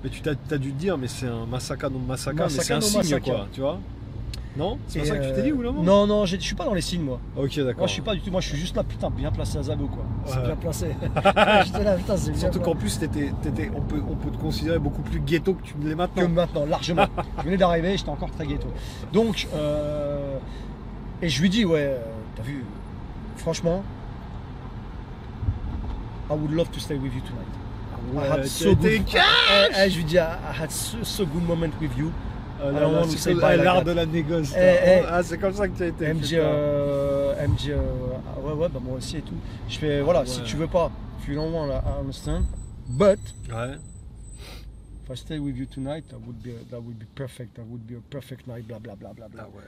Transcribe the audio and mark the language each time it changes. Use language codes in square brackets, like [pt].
[fr] Mais tu t'as dû te dire, mais c'est un Masaka no Masaka, mais c'est un signe quoi, tu vois. Non, c'est pas ça que tu t'es dit ou non? Non, je suis pas dans les signes moi. Ok, d'accord. Moi je suis pas du tout, moi je suis juste là, putain, bien placé à Zabou quoi. C'est bien placé. J'étais là, putain, c'est bien. Surtout qu'en plus on peut te considérer beaucoup plus ghetto que tu ne l'es maintenant. Que maintenant, largement. Je venais d'arriver, j'étais encore très ghetto. Donc, et je lui dis, t'as vu, franchement, [en] I would love to stay with you tonight. I had so good. [fr] Je lui dis, [en] I had so good moment with you. [fr] L'art de la négoce. C'est comme ça que tu as été. Elle me dit, bah moi aussi et tout. Je fais, voilà, si tu veux pas, [en] if you don't want, I understand. But, if I stay with you tonight, that would be perfect. That would be a perfect night, bla bla bla bla bla.